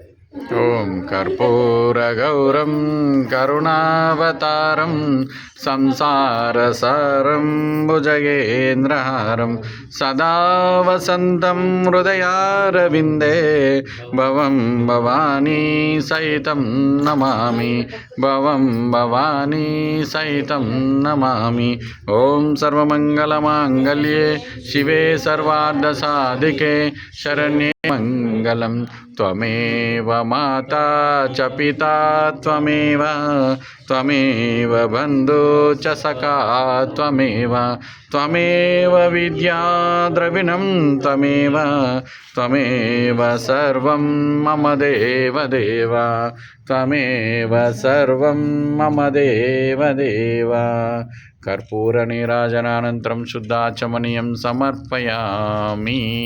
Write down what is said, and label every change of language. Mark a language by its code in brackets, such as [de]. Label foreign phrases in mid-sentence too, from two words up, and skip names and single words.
[sa] ఓం కర్పూరగౌరం కరుణావతారం సంసారసారం భుజగేంద్రహారం సదా వసంతం హృదయారవిందే భవం భవానీ సహితం నమామి భవం భవానీ సహితం నమామి ఓం సర్వమంగళమాంగళ్యే శివే సర్వార్ధసాధికే శరణ్యే మంగళం त्वमेव माता च पिता त्वमेव त्वमेव बन्धु च सखा त्वमेव त्वमेव विद्या द्रविणं त्वमेव त्वमेव सर्वं मम देवदेव त्वमेव सर्वं मम देवदेव कर्पूरनीराजनानन्तरं शुद्धाचमनीयं समर्पयामि